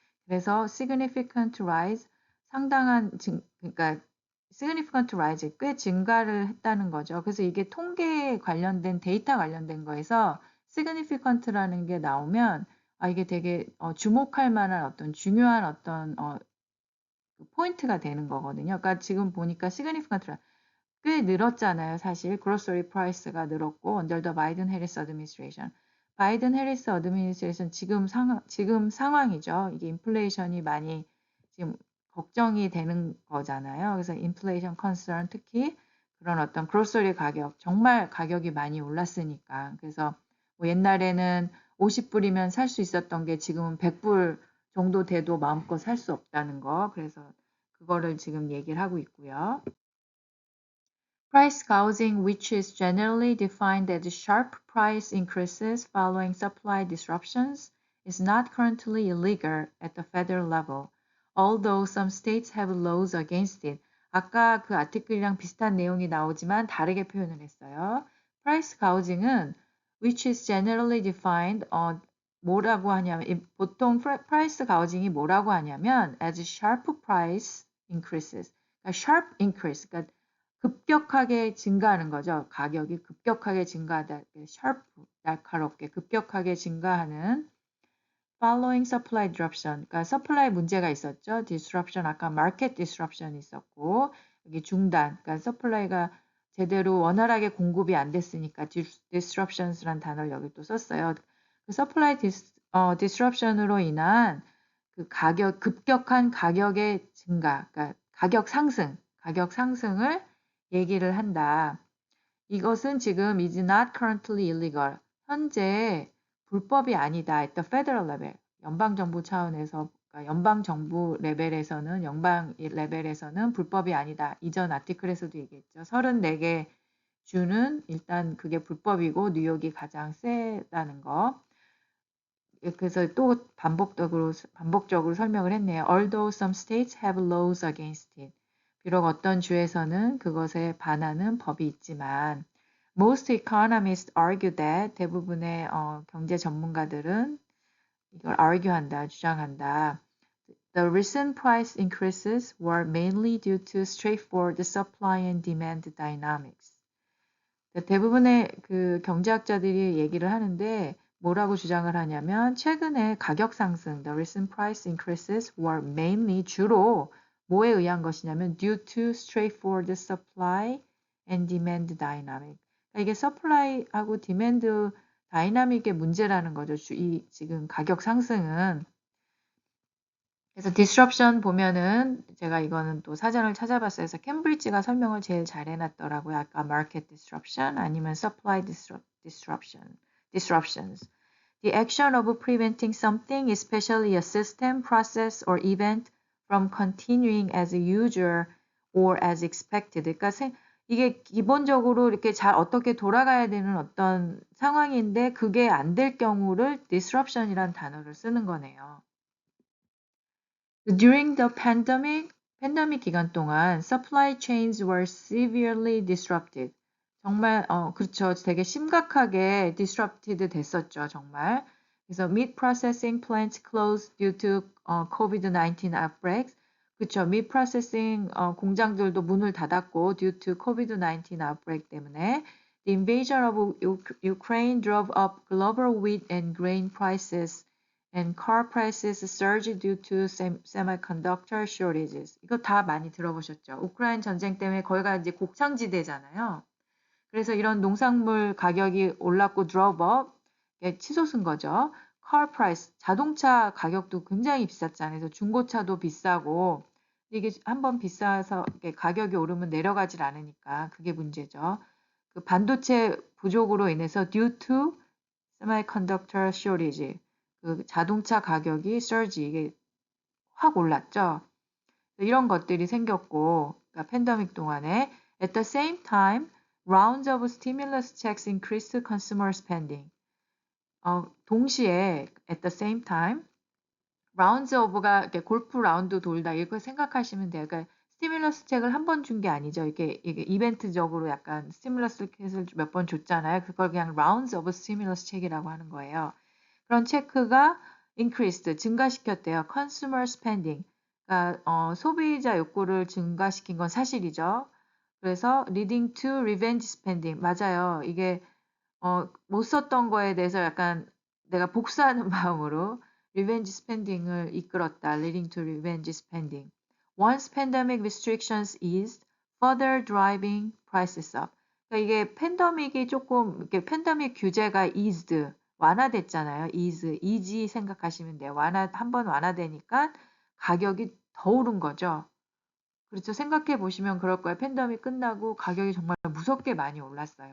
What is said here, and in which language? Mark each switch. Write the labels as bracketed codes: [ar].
[ko] 그래서 [en] significant rise [ko] 상당한 그러니까 significant rise 꽤 증가를 했다는 거죠. 그래서 이게 통계에 관련된 데이터 관련된 거에서 significant라는 게 나오면 이게 되게 주목할 만한 어떤 중요한 어떤 포인트가 되는 거거든요. 그러니까 지금 보니까 significant가 꽤 늘었잖아요. [en] 사실 grocery price가 늘었고 under the Biden Harris administration. [ko] 바이든 해리스 어드미니스트레이션 지금 상황이죠. 이게 인플레이션이 많이 지금 걱정이 되는 거잖아요. 그래서 인플레이션 컨서런 특히 그런 어떤 그로서리 가격 정말 가격이 많이 올랐으니까 그래서 뭐 옛날에는 50불이면 살 수 있었던 게 지금은 100불 정도 돼도 마음껏 살 수 없다는 거. 그래서 그거를 지금 얘기를 하고 있고요. [en] Price gouging, which is generally defined as sharp price increases following supply disruptions, is not currently illegal at the federal level, although some states have laws against it. [ko] 아까 그 아티클이랑 비슷한 내용이 나오지만 다르게 표현을 했어요. [en] Price gouging은 which is generally defined [ko] 뭐라고 하냐면 보통 [en] price gouging이 뭐라고 하냐면 as sharp price increases. 그러니까 sharp increase. [ko] 그러니까 급격하게 증가하는 거죠. 가격이 급격하게 증가하다. [en] sharp, [ko] 날카롭게 급격하게 증가하는 [en] following supply disruption. [ko] 그러니까 supply 문제가 있었죠. disruption 아까 [en] market disruption [ko] 있었고 여기 중단. 그러니까 supply가 제대로 원활하게 공급이 안 됐으니까 disruptions란 단어를 여기 또 썼어요. 그 supply disruption으로 인한 그 급격한 가격의 증가, 그러니까 가격 상승을 얘기를 한다. 이것은 지금 [en] is not currently illegal. [ko] 현재 불법이 아니다. [en] at the federal level. [ko] 연방정부 차원에서, 그러니까 연방정부 레벨에서는, 연방 레벨에서는 불법이 아니다. 이전 아티클에서도 얘기했죠. 34개 주는 일단 그게 불법이고 뉴욕이 가장 세다는 거. 그래서 또 반복적으로 설명을 했네요. [en] Although some states have laws against it. [ko] 비록 어떤 주에서는 그것에 반하는 법이 있지만 [en] most economists argue that [ko] 대부분의 경제 전문가들은 이걸 argue한다, 주장한다. [en] The recent price increases were mainly due to straightforward supply and demand dynamics. [ko] 대부분의 그 경제학자들이 얘기를 하는데 뭐라고 주장을 하냐면 최근에 가격 상승, [en] the recent price increases were mainly [ko] 주로 뭐에 의한 것이냐면 [en] due to straightforward supply and demand dynamic. [ko] 그러니까 이게 supply하고 demand 다이나믹의 문제라는 거죠. 이 지금 가격 상승은. 그래서 disruption 보면은 제가 이거는 또 사전을 찾아봤어요. 그래서 캠브리지가 설명을 제일 잘 해놨더라고요. [en] 아까 market disruption 아니면 supply disruptions. The action of preventing something, especially a system, process, or event from continuing as usual or as expected. [ko] 그러니까 이게 기본적으로 이렇게 잘 어떻게 돌아가야 되는 어떤 상황인데 그게 안 될 경우를 disruption이란 단어를 쓰는 거네요. [en] During the [ko] 팬데믹 기간 동안 [en] supply chains were severely disrupted. [ko] 정말 그렇죠. 되게 심각하게 disrupted 됐었죠. 정말. [en] 그래서 meat processing plants closed due to COVID-19 outbreaks. [ko] 그렇죠. [en] meat processing [ko] 공장들도 문을 닫았고 [en] due to COVID-19 outbreak 때문에 the invasion of Ukraine drove up global wheat and grain prices. And car prices surged due to semiconductor shortages. [ko] 이거 다 많이 들어보셨죠? 우크라이나 전쟁 때문에 거기가 이제 곡창지대잖아요. 그래서 이런 농산물 가격이 올랐고 drove up, 치솟은 거죠. car price, 자동차 가격도 굉장히 비쌌잖아요. 그래서 중고차도 비싸고 이게 한번 비싸서 가격이 오르면 내려가질 않으니까 그게 문제죠. 그 반도체 부족으로 인해서 [en] due to semiconductor shortage. [ko] 그 자동차 가격이 surge 이게 확 올랐죠. 이런 것들이 생겼고, 그러니까 팬데믹 동안에 [en] at the same time, rounds of stimulus checks increased consumer spending. [ko] 동시에 [en] at the same time, rounds of [ko] 가 이렇게 골프 라운드 돌다 이렇게 생각하시면 돼요. 그러니까 스티뮬러스 책을 한 번 준 게 아니죠. 이게 이벤트적으로 약간 스티뮬러스 책을 몇 번 줬잖아요. 그걸 그냥 [en] rounds of stimulus [ko] 책이라고 하는 거예요. 그런 체크가 increased, 증가시켰대요. consumer spending, 그러니까 소비자 욕구를 증가시킨 건 사실이죠. [en] 그래서 leading to revenge spending, 맞아요. [ko] 이게 못 썼던 거에 대해서 약간 내가 복수하는 마음으로 revenge spending을 이끌었다. [en] leading to revenge spending. Once pandemic restrictions eased, further driving prices up. [ko] 그러니까 이게 팬데믹이 조금 이렇게 팬데믹 규제가 eased 완화됐잖아요. easy 생각하시면 돼요. 한번 완화되니까 가격이 더 오른 거죠. 그렇죠. 생각해 보시면 그럴 거예요. 팬데믹 끝나고 가격이 정말 무섭게 많이 올랐어요.